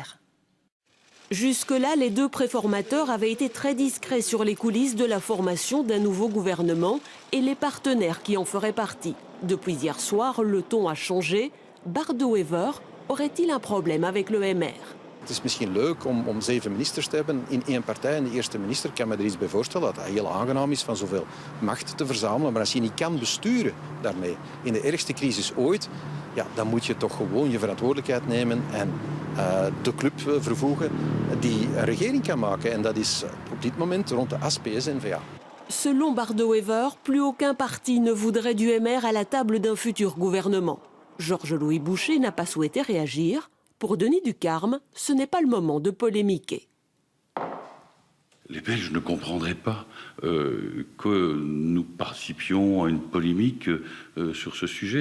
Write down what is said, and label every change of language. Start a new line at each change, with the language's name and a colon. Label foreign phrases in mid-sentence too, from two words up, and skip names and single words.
French: Jusque-là, les 2 préformateurs avaient été très discrets sur les coulisses de la formation d'un nouveau gouvernement et les partenaires qui en feraient partie. Depuis hier soir, le ton a changé. Bardewever aurait-il un problème avec le MR ?
Dutch: Het is misschien leuk om 7 ministers te hebben in één partij. En de eerste minister kan me er iets bij voorstellen dat het heel aangenaam is van zoveel macht te verzamelen. Maar als je niet kan besturen daarmee, in de ergste crisis ooit, ja, dan moet je toch gewoon je verantwoordelijkheid nemen en de club vervoegen die een regering kan maken. En dat is op dit moment rond de AS-PS-N-VA.
French: Selon Bardot-Wever, plus aucun parti ne voudrait du MR à la table d'un futur gouvernement. Georges-Louis Boucher n'a pas souhaité réagir. Pour Denis Ducarme, ce n'est pas le moment de polémiquer. Les Belges ne comprendraient pas que nous participions à une polémique sur ce sujet.